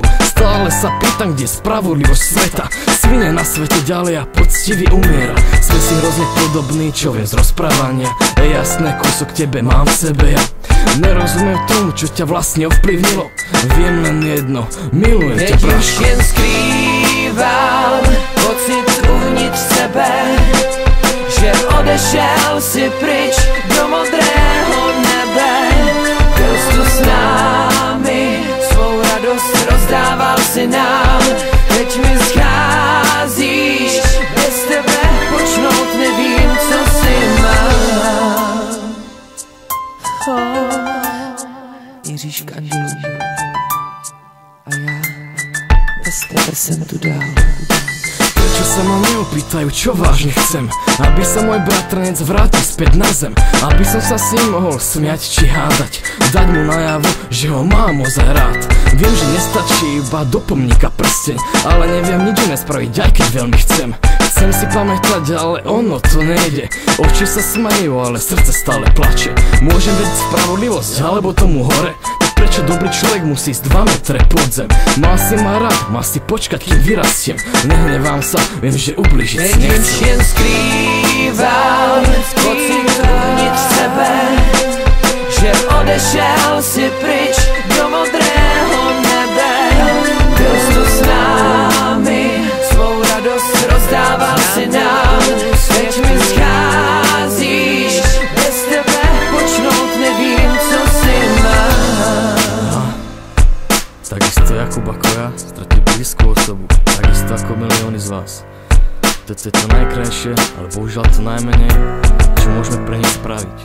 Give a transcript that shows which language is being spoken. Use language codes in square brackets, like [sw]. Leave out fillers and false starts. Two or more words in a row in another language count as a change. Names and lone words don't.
[sk] Stále sa pýtam, kde je spravodlivosť sveta. Svine na svete ďalej a poctivý umiera. Sme si hrozne podobní, čo viem z rozprávania. Je jasné, kúsok tebe mám v sebe ja. Nerozumiem tomu, čo ťa vlastne ovplyvnilo. Viem len jedno, milujem ťa, [cs] Teď už jen skrývám pocit uvnitř sebe, že odešel si pryč do modrého nebe. Byl jsi tu s námi, svou radost rozdával si nám. Teď mi scházíš, bez tebe počnout nevím, co si mám. Míříš k andělům a já bez tebe jsem tu dál. [sk] Prečo sa ma neopýtajú, čo vážne chcem? Aby sa môj bratranec vrátil späť na zem, aby som sa s ním mohol smiať či hádať, dať mu najavo, že ho mám ozaj rád. Viem, že nestačí iba do pomníka prsteň, ale neviem nič iné spraviť, aj keď veľmi chcem. Chcem si pamätať, ale ono to nejde. Oči sa smajú, ale srdce stále plače. Môžem vedieť spravodlivosť, alebo tomu hore. Prečo dobrý človek musí ísť 2 metre pod zem? Mal si ma rád, mal si počkať, kým vyrastiem. Nehnevám sa, viem, že ubližiť si nechcem. [cs] Teď už jen skrývám pocit uvnitř sebe, že odešel si pryč do modrého nebe. Byl jsi tu s námi, svou radost rozdával si nám. Teď mi scházíš, bez tebe počnout nevím, co si mám. [sk] Takisto Jakub ako ja stratí blízku osobu, takisto ako milióny z vás. To je to najkrajšie, ale bohužiaľ to najmenej, čo môžeme pre nich spraviť.